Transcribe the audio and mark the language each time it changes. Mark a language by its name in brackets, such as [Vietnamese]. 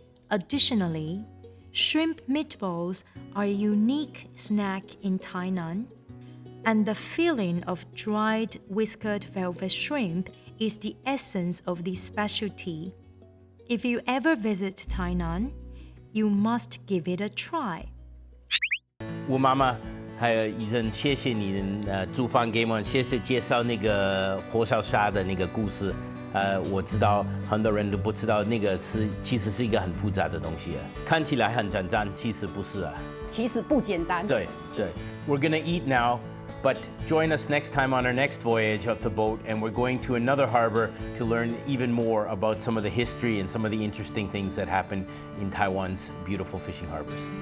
[English] Additionally, shrimp meatballs are a unique snack in Tainan, and the filling of dried whiskered velvet shrimp is the essence of this specialty. If you ever visit Tainan, you must give it a try. [Chinese] 吴妈妈还有怡珍，谢谢你煮饭给我们，谢谢介绍那个火烧虾的那个故事。我知道很多人都不知道那个其实是一个很复杂的东西啊，看起来很简单，其实不是啊。其实不简单。对。 [English] We're gonna eat now, but join us next time on our next voyage of the boat, and we're going to another harbor to learn even more about some of the history and some of the interesting things that happen in Taiwan's beautiful fishing harbors.